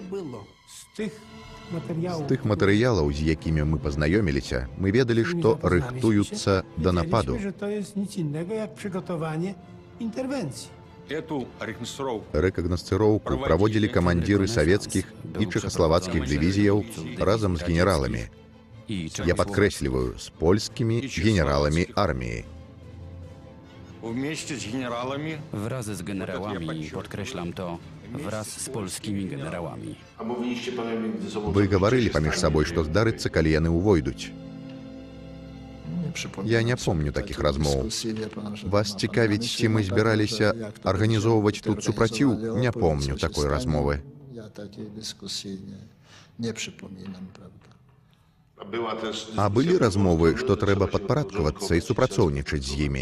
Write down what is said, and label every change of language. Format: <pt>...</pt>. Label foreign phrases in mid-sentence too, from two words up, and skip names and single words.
<be>З тых матэрыялаў, з якімі мы пазнаёміліся, мы ведалі, што рыхтуюцца да нападу. эту Рэкагнасцыроўку праводзілі камандзіры савецкіх і чэхаславацкіх дывізіяў разам з генераламі. Я падкрэсліваю, з польскімі генераламі арміі.</be> <ru>вместе с генералами</ru> <pl>Wraz z generałami, podkreślam to, wraz z polskimi generałami.</pl> <be>Вы гаварылі паміж сабой, што здарыцца, калі яны ўвойдуць. Я не помню такіх размоў. Вас цікавіць, ці мы збіраліся арганізоўваць тут супраціў? Не помню такой размовы. А былі размовы, што трэба падпарадкавацца і супрацоўнічаць з імі.</be>